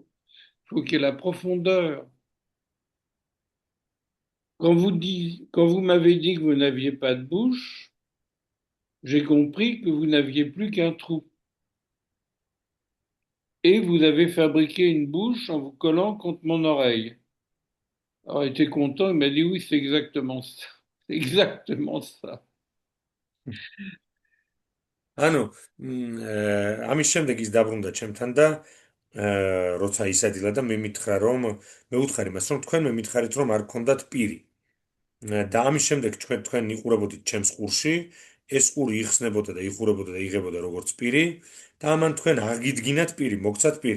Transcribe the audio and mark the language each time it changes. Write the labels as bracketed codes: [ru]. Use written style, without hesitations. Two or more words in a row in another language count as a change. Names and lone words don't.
[fr] Il faut qu'il y ait la profondeur. Quand vous m'avez dit que vous n'aviez pas de bouche, j'ai compris que vous n'aviez plus qu'un trou. Et vous avez fabriqué une bouche en vous collant contre mon oreille. Alors, il était content, il m'a dit oui, c'est exactement ça. C'est exactement ça. [ka] ანუ ამის შემდეგ ის დაბრუნდა ჩემთან და როცა ისადილა და მე მითხრა რომ მე ვუთხარი მას რომ თქვენ მე მითხარით რომ არ გქონდათ პირი და ამის შემდეგ თქვენ იყურებოდით ჩემს ყურში ეს ყური იხსნებოდა და იხურებოდა და იღებოდა როგორც პირი და ამან თქვენ აღიდგინათ პირი, მოგცათ პირი.